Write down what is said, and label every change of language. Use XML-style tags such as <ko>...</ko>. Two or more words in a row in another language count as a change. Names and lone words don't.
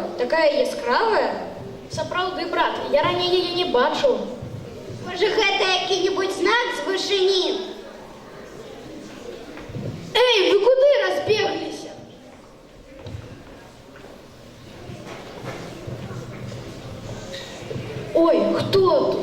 <be>Такая яскравая? Сапраўды, брат, я ранее ее не бачыў. Може, гэта які-небудзь знак з вышыні? Эй, вы куды разбегліся? Ой, хто тут?</be>